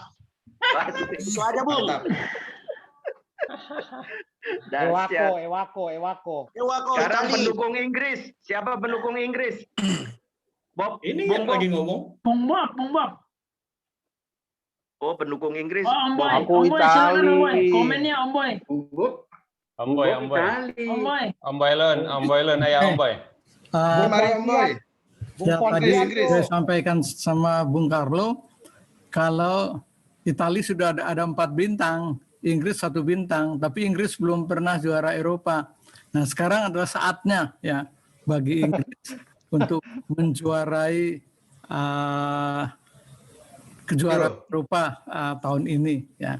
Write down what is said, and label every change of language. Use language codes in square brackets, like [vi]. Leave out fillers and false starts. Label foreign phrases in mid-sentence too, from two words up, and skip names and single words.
[id] Itu aja, Bung. Ewako. Sekarang Itali. pendukung Inggris. Siapa pendukung Inggris? Bob. Ini yang lagi ngomong. Bung Bob. Oh, pendukung Inggris. Oh, Om Boy. Aku Om Boy, silakan Itali. Om Boy. Komennya Om Boy. Om Boy. Om Boy. Om Boy, ayo Om Boy. Mari Om Boy. Ya, tadi saya sampaikan sama Bung Carlo, kalau Italia sudah ada 4 bintang, Inggris 1 bintang, tapi Inggris belum pernah juara Eropa. Nah, sekarang adalah saatnya ya bagi Inggris untuk menjuarai kejuaraan Eropa tahun ini ya.